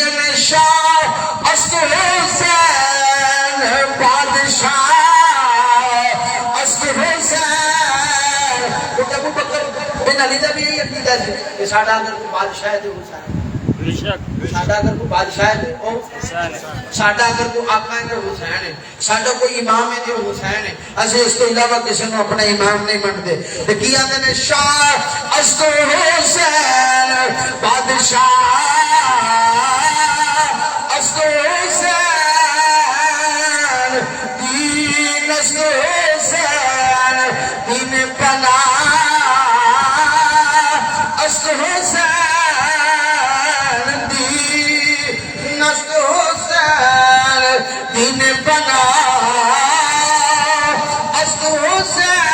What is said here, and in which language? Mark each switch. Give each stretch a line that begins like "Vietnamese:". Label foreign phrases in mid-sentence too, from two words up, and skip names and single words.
Punjabi: میں
Persian: شاہ است حسین بادشاہ است حسین
Punjabi: ابو بکر بن علی دا بھی یہی عقیدہ ہے کہ ساڈا اگر کوئی بادشاہ ہے تو حسین ساڈا اگر کوئی بادشاہ ہے تو ساڈا اگر کوئی آقا ہے تو حسین ہے ساڈا کوئی امام ہے تو حسین ہے اسے اس تو علاوہ کسی نے اپنا امام نہیں منتے تو کی آتے ہیں
Persian: شاہ است حسین بادشاہ است حسین دین است حسین دین پناہ است حسین دین است حسین دین پناہ است حسین